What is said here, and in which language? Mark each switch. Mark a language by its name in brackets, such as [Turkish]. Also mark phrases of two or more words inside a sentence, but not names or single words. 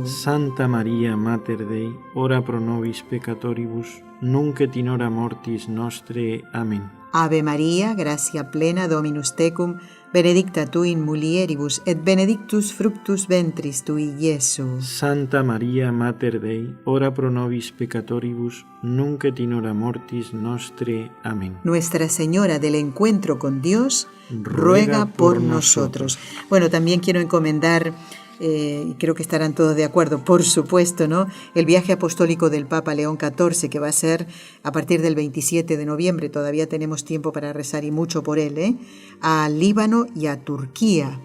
[Latin] Santa Maria Mater Dei, ora pro nobis peccatoribus, nunc et in hora mortis nostre. Amén. Ave María, gracia plena Dominus tecum, benedicta tu in mulieribus, et benedictus fructus ventris tui, Iesu. Santa Maria Mater Dei, ora pro nobis peccatoribus, nunc et in hora mortis nostre. Amén. [Spanish] Nuestra Señora del Encuentro con Dios, ruega por nosotros. Bueno, también quiero encomendar, creo que estarán todos de acuerdo, por supuesto, ¿no?, el viaje apostólico del Papa León XIV, que va a ser a partir del 27 de noviembre, todavía tenemos tiempo para rezar y mucho por él, a Líbano y a Turquía.